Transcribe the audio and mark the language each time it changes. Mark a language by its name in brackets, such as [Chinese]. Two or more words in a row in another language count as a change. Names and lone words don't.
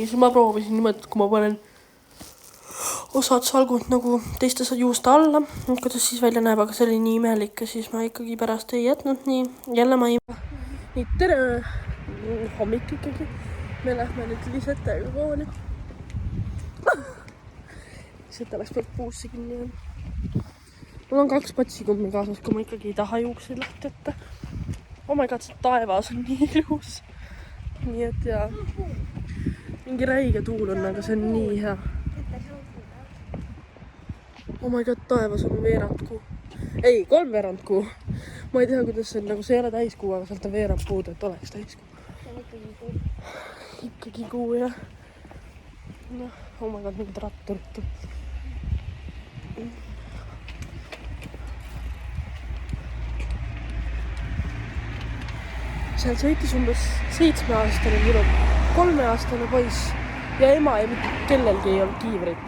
[Estonian] Ja siis ma proovisin niimoodi, et kui ma panen osad salgud nagu teiste juuste alla, kuidas siis välja näeb, aga see oli nii imelik ja siis ma ikkagi pärast ei jätnud nii. Jälle ma ei... Nii, tere! Hommik ikkagi. Me lähme nüüd Lisetega kooli. Liseta läks pealt puusse kinni. Mul on 2 patsikummi kaasas, kui ma ikkagi ei taha juukseid lahti jätta. [English] Oh my god, [Estonian] see taevas on nii ilus. Nii et ja... Mingi räige tuul on, aga see on nii hea. [English] Oh my god, [Estonian] taevas on veerand kuu. Ei, 3/4 kuu. Ma ei tea, kuidas see on, nagu see ei ole täiskuu, aga sealt on veerand puud, et oleks täiskuu. Ikkagi kuu, jah. Noh, [English] oh my god, [Estonian] mingid ratturit. Seal sõitis umbes 7-aastane minu 3-aastane poiss ja ema ja mitte kellelgi ei olnud kiivrit.